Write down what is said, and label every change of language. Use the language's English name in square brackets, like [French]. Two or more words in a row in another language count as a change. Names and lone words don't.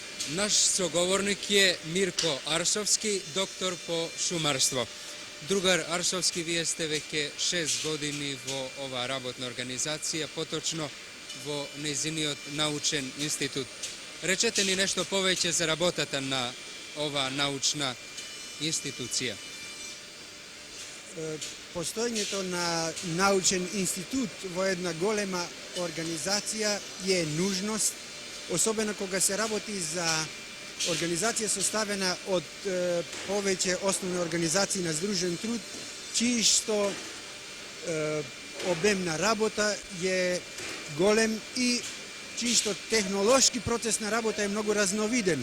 [Macedonian] Наш соговорник је Мирко Арсовски, доктор по шумарство. Drugar Arsovski, вие сте веќе 6 години во ова работна организација, поточно во нејзиниот научен институт. Речете ни нешто повеќе за работата на ова научна институција. Постоењето на научен институт во една голема организација е нужност, особено кога се работи за организација составена од повеќе основни организации на здружен труд, чии што обем на работа е голем и чии што технолошки процес на работа е многу разновиден.